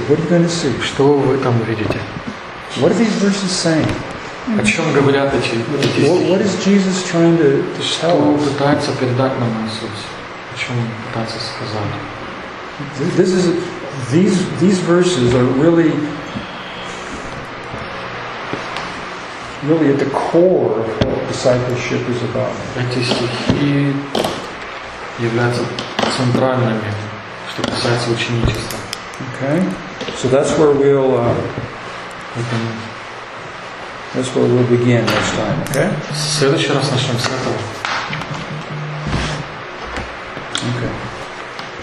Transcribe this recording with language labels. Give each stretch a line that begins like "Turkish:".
English: What are you going to see?
Russian: Что вы там видите?
English: What are these verses saying?
Russian: О чем говорят эти стихи?
English: What is Jesus trying to tell?
Russian: Что он пытается передать нам, Иисус? О чем он пытается сказать?
English: These verses are really at the core of what discipleship is about.
Russian: Эти стихи являются центральными, что касается ученичества.
English: Okay, so that's where we'll. That's where we'll begin next time, okay?
Russian: Следующий раз начнем с этого.